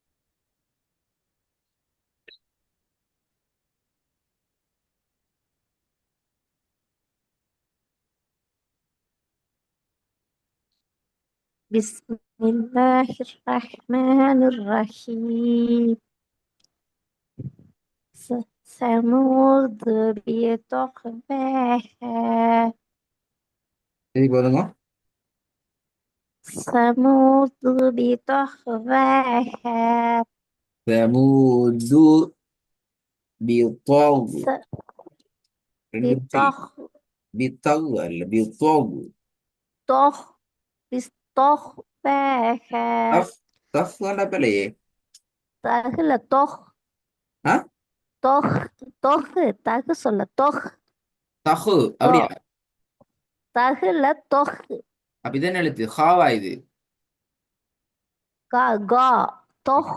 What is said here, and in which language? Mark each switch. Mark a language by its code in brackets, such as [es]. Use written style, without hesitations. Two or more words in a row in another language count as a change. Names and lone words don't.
[ar] بسم الله الرحمن الرحيم. ثمود بطغواها. [ta] சரி போதுங்க. [ar] ثمود بطغواها. ثمود بطغ. س- [ta] ரெண்டும் சரி. [ar] بطغ [ta] பித்தகு அல்ல பித்தகு. [ar] طغ بطغواها. [ta] தஃப் தஃப் வேண்டா பிள்ளையே. தகுல தொஹ். ஆ தொஹ். தொஹ். தகு சொல்ல தொஹ். தஹு தொ அப்படியா? தகுல தொஹ். அப்ப இதென்ன எழுத்து ஹாவா இது? கா கா தொஹ்.